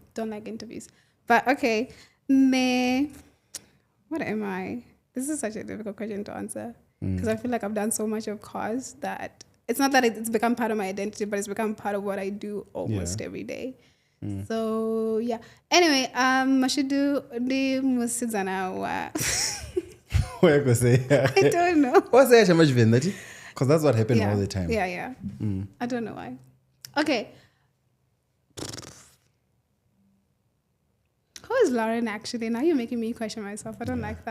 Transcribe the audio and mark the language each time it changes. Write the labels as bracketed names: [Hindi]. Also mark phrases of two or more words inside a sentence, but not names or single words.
[English] Don't like interviews. But okay. What am I? This is such a difficult question to answer. because I feel like I've done so much of cars that it's not that it's become part of my identity, but it's become part of what I do almost every day. So yeah. Anyway, [Venda] Mashudu di musidzana wa. [English] What I say? I don't know. What's that much Venda? Because that's what happened Yeah. all the time. Yeah. I don't know why. Okay. Who is Loren actually? Now you're making me question myself. I don't like